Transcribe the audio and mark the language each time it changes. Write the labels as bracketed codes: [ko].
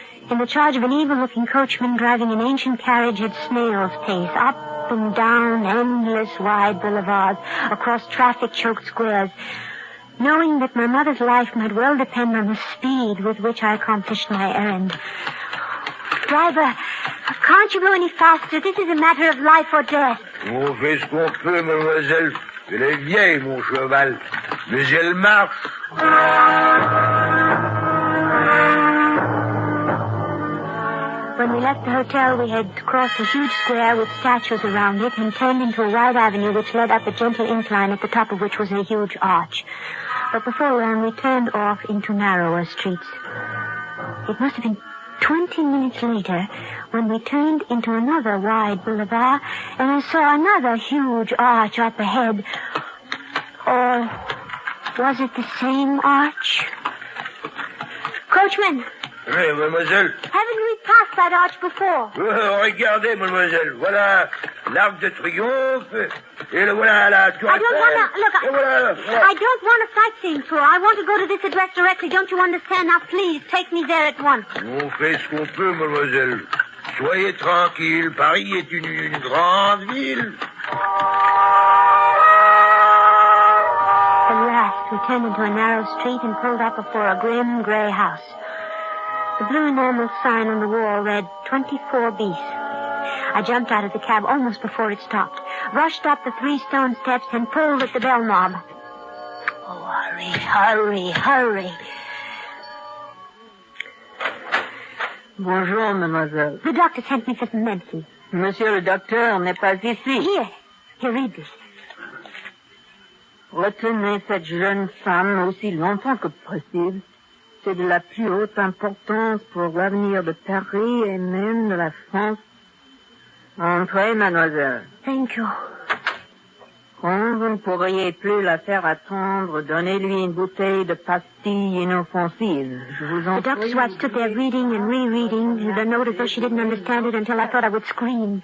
[en] In the charge of an evil-looking coachman driving an ancient carriage at snail's pace, up and down endless wide boulevards, across traffic-choked squares, knowing that my mother's life might well depend on the speed with which I accomplished my errand. Driver, can't you go any faster? This is a matter of life or death. [fr] On fait ce qu'on peut, mademoiselle. Elle est vieille, mon cheval. Mais elle marche. [en] When we left the hotel, we had crossed a huge square with statues around it and turned into a wide avenue which led up a gentle incline at the top of which was a huge arch. But before long, we turned off into narrower streets. It must have been 20 minutes later when we turned into another wide boulevard and I saw another huge arch up ahead. Or was it the same arch? Coachman! [fr] Oui, mademoiselle. [en] Haven't we passed that arch before? [fr] Regardez, mademoiselle. Voilà l'Arc de Triomphe. Et le voilà la Tour [en] I don't [fr] Eiffel. [en] want to... Look, [fr] Voilà. [en] I don't want a sightseeing tour. I want to go to this address directly. Don't you understand? Now, please, take me there at once. [fr] On fait ce qu'on peut, mademoiselle. Soyez tranquille. Paris est une grande ville. [en] At last, we turned into a narrow street and pulled up before a grim gray house. The blue enamel sign on the wall read 24 bis. I jumped out of the cab almost before it stopped, rushed up the 3 stone steps, and pulled at the bell knob. Oh, hurry, hurry, hurry. [fr] Bonjour, mademoiselle. [en] The doctor sent me for some medicine. [fr] Monsieur le docteur n'est pas ici. [en] Here, read this. [fr] Retenez cette jeune femme aussi longtemps que possible. C'est de la plus haute importance pour l'avenir de Paris et même de la France. Entrez, mademoiselle. [en] Thank you. [fr] Quand vous ne pourriez plus la faire attendre, donnez-lui une bouteille de pastilles inoffensives. Je vous en [en] The doctor's wife stood there reading and rereading the note as though she didn't understand it until I thought I would scream.